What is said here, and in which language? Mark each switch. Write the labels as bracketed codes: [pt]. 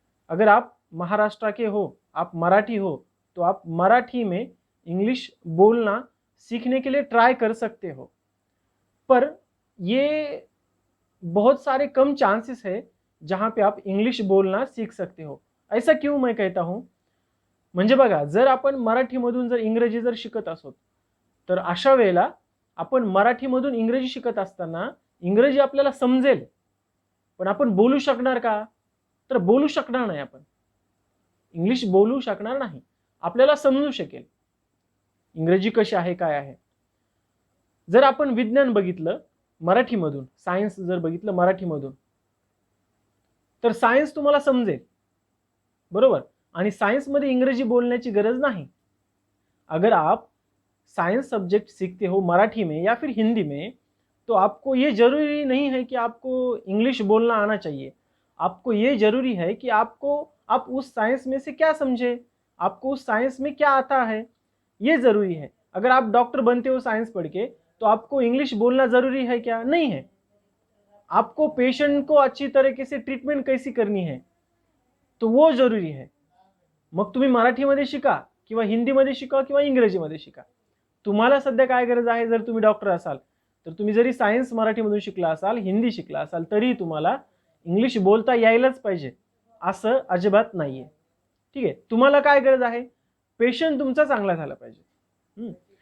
[hi] अगर आप महाराष्ट्र के हो, आप मराठी हो, तो आप मराठी में इंग्लिश बोलना सीखने के लिए ट्राई कर सकते हो। पर ये बहुत सारे कम चांसेस है जहाँ पे आप इंग्लिश बोलना सीख सकते हो। ऐसा क्यों मैं कहता हूँ, [mr] म्हणजे बघा, जर आपण मराठीमधून जर इंग्रजी जर शिकत असो, तर अशा वेळेला आपण मराठीमधून इंग्रजी शिकत असताना इंग्रजी आपल्याला समजेल, पण आपण बोलू शकणार का? तर बोलू शकणार नाही. आपण इंग्लिश बोलू शकणार नाही. आपल्याला समजू शकेल इंग्रजी कशी आहे, काय आहे. जर आपण विज्ञान बघितलं मराठीमधून, सायन्स जर बघितलं मराठीमधून, तर सायन्स तुम्हाला समजेल, बरोबर. आणि सायन्समध्ये इंग्रजी बोलण्याची गरज नहीं। [hi] अगर आप साइंस सब्जेक्ट सीखते हो मराठी में या फिर हिंदी में, तो आपको ये जरूरी नहीं है कि आपको इंग्लिश बोलना आना चाहिए। आपको ये जरूरी है कि आप उस साइंस में से क्या समझे, आपको उस साइंस में क्या आता है, ये जरूरी है। अगर आप डॉक्टर बनते हो साइंस पढ़ के, तो आपको इंग्लिश बोलना जरूरी है क्या? नहीं है। आपको पेशेंट को अच्छी तरीके से ट्रीटमेंट कैसी करनी है, तो वो जरूरी है। [mr] मग तुम्ही मराठीमध्ये शिका किंवा हिंदीमध्ये शिका किंवा इंग्रजीमध्ये शिका, तुम्हाला सध्या काय गरज आहे, जर तुम्ही डॉक्टर असाल तर तुम्ही जरी सायन्स मराठीमधून शिकला असाल, हिंदी शिकला असाल, तरी तुम्हाला इंग्लिश बोलता यायलाच पाहिजे असं अजिबात नाहीये। ठीक आहे, तुम्हाला काय गरज आहे, पेशंट तुमचा चांगला झाला पाहिजे।